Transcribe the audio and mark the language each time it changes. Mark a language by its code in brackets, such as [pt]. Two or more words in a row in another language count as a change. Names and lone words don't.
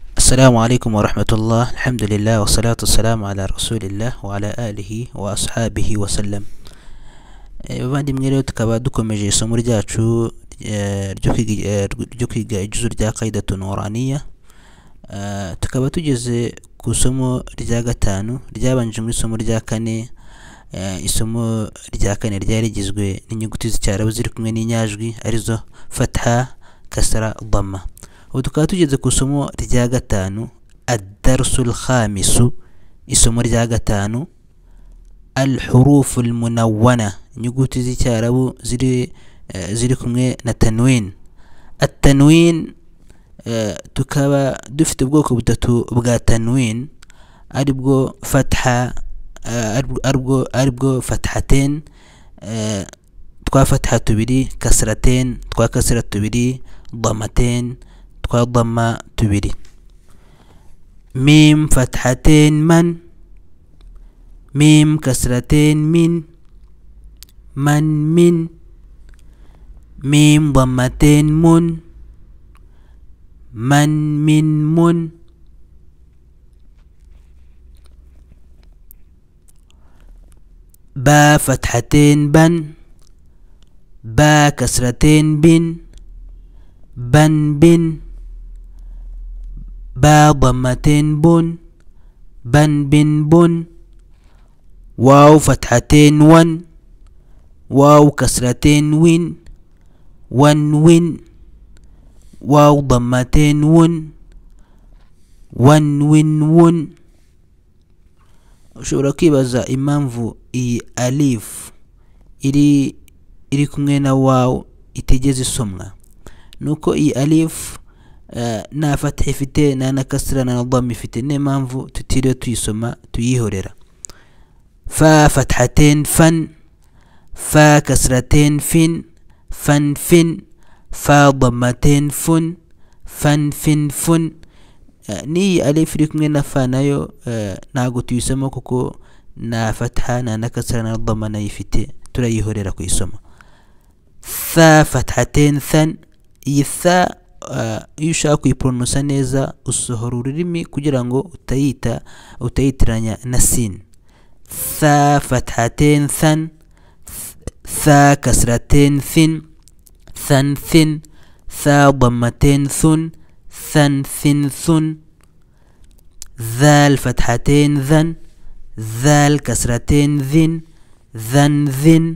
[ar] السلام عليكم ورحمة الله. الحمد لله والصلاة والسلام على رسول الله وعلى آله وأصحابه وسلم. [rw] Bavandi mwere tukaba dukomeje isomo ryacu ryo kwiga ijuzu rya [ar] قاعدة نورانية. [rw] Tukaba tugeze ku isomo rya gatanu ryabanje mu isomo rya kane. Isomo rya kane ryari rigizwe n'inyuguti z'icyarabu ziri kumwe n'inyajwi arizo fatha, kasra, dhamma. Ubu tukaba tugeze ku isomo rya gatanu [ar] الدرس الخامس. [rw] Isomo rya gatanu [ar] الحروف المنونة, [rw] inyuguti z'icyarabu ziri kumwe na tanwin. At-tanwin tukaba dufite ubwoko butatu bwa tanwin, aribwo fatha, aribwo fathatain, twa fatha tubiri, kasratain, twa kasra tubiri, dhammatain, twa dhamma tubiri. [ar] ميم فتحتين مً ميم كسرتين مٍ مً مٍ. ميم ضمتين مٌ مً مٍ مٌ. باء فتحتين بً باء كسرتين بٍ بً بٍ. باء ضمتين بٌ بً بٍ بٌ. واو فتحتين وً واو كسرتين وٍ وً وٍ. واو ضمتين وٌ وً وٍ وٌ. [rw] Ushobora kwibaza impamvu iyi alif iri kumwe na waw itegeze isomwa. Nuko iyi alif na fatha ifite na kasra na dhamma ifite, niyo mpamvu tutiriwe tuyisoma, tuyihorera. [ar] فاء فتحتين فً فاء كسرتين فٍ فً فٍ. فاء ضمتين فٌ فً فٍ فٌ. [rw] Ni alif iri kumwe na fa nayo ntago tuyisoma kuko na fatha na kasra na dhamma nayo ifite, turayihorera kuyisoma. [ar] ثاء فتحتين ثً, [rw] iyi tha iyo ushaka kuyipronounsa neza usohora ururimi kugira ngo utayitiranya na sin. [ar] ثاء فتحتين ثً ثاء كسرتين ثٍ ثً ثٍ. ثاء ضمتين ثٌ ثً ثٍ ثٌ. ذال فتحتين ذً ذال كسرتين ذٍ ذً ذٍ.